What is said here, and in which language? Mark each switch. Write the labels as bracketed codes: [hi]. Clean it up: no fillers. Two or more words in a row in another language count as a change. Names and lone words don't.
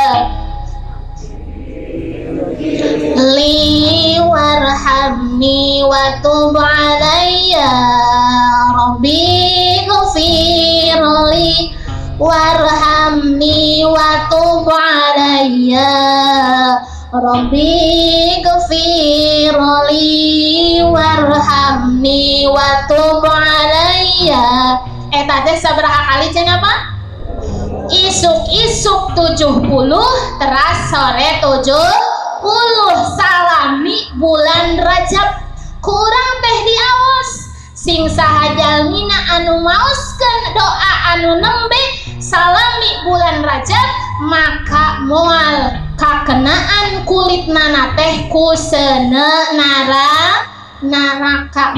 [ar] لي وارحمني وتب علي. رب اغفر لي وارحمني وتب علي. رب اغفر لي وارحمني وتب علي. [su] Eta teh sabaraha kali cenah apa? Isuk-isuk 70 teras sore 70 salami bulan Rajab. Kurang teh diaos sing saha jalmina anu maoskeun doa anu nembe salami bulan Rajab maka moal kakenaan kulitna teh ku seuneu neraka.